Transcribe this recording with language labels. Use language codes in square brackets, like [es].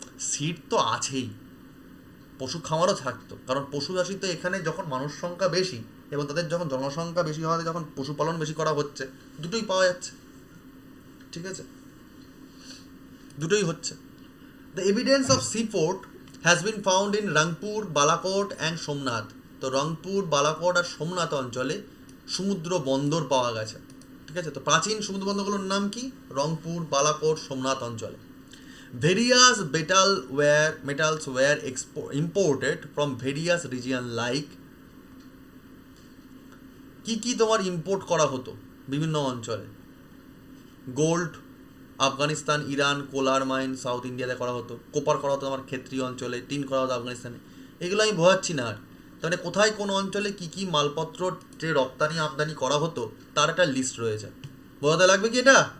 [bn] Seat তো আছেই, পশু খামারও থাকতো, কারণ পশু চাষি তো এখানে যখন মানুষ সংখ্যা বেশি এবং তাদের যখন জনসংখ্যা বেশি হওয়াতে যখন পশুপালন বেশি করা হচ্ছে, দুটোই পাওয়া যাচ্ছে, ঠিক আছে, দুটোই হচ্ছে। [en] The evidence of sea port has been found in Rangpur, Balakot and Somnath. [bn] তো রংপুর, বালাকোট আর সোমনাথ অঞ্চলে সমুদ্র বন্দর পাওয়া গেছে, ঠিক আছে। তো প্রাচীন সমুদ্র বন্দরগুলোর নাম কি? রংপুর, বালাকোট, সোমনাথ অঞ্চলে। [en] Various metals were imported from various regions like [bn] কি তোমার ইম্পোর্ট করা হতো বিভিন্ন অঞ্চলে? গোল্ড আফগানিস্তান, ইরান, কোলার মাইন সাউথ ইন্ডিয়াতে করা হতো, কোপার করা হতো আমার ক্ষেত্রীয় অঞ্চলে, টিন করা হতো আফগানিস্তানে। এগুলো আমি বোঝাচ্ছি না আর, তাহলে কোথায় কোন অঞ্চলে কি মালপত্র যে রপ্তানি আমদানি করা হতো তার একটা লিস্ট রয়েছে। বোঝাতে লাগবে কি এটা?